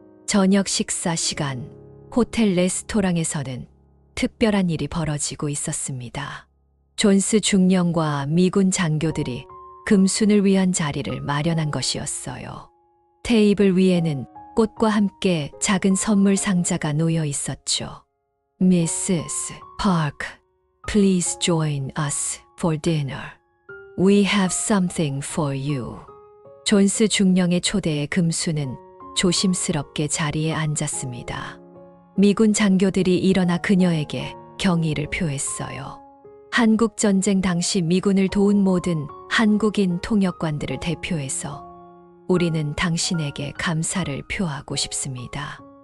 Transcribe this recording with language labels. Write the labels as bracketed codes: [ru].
[ko] 저녁 식사 시간, 호텔 레스토랑에서는 특별한 일이 벌어지고 있었습니다. 존스 중령과 미군 장교들이 금순을 위한 자리를 마련한 것이었어요. 테이블 위에는 꽃과 함께 작은 선물 상자가 놓여 있었죠. [en] Mrs. Park, please join us for dinner. We have something for you. [ko] 존스 중령의 초대에 금수는 조심스럽게 자리에 앉았습니다. 미군 장교들이 일어나 그녀에게 경의를 표했어요. 한국전쟁 당시 미군을 도운 모든 한국인 통역관들을 대표해서 우리는 당신에게 감사를 표하고 싶습니다.